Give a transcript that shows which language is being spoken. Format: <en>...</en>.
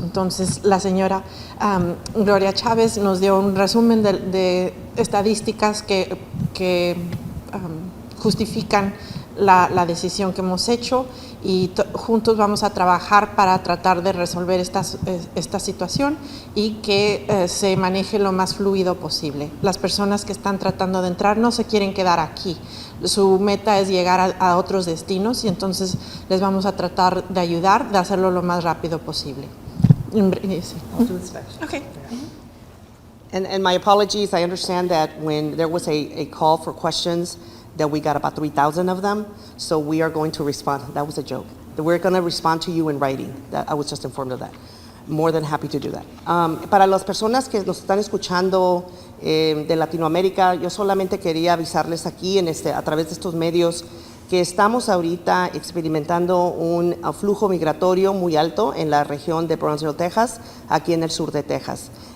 <es>Entonces, la señora Gloria Chávez nos dio un resumen de estadísticas que justifican la decisión que hemos hecho, y juntos vamos a trabajar para tratar de resolver esta situación y que se maneje lo más fluido posible. Las personas que están tratando de entrar no se quieren quedar aquí. su meta es llegar a otros destinos y entonces les vamos a tratar de ayudar, de hacerlo lo más rápido posible. Sí.</es> <en>Okay. And my apologies, I understand that when there was a call for questions, that we got about 3,000 of them, so we are going to respond. That was a joke. We're going to respond to you in writing. I was just informed of that. More than happy to do that.</en> <es>Para las personas que nos están escuchando de Latinoamérica, yo solamente quería avisarles aquí a través de estos medios que estamos ahorita experimentando un flujo migratorio muy alto en la región de Brownsville, Texas, aquí en el sur de Texas.</es>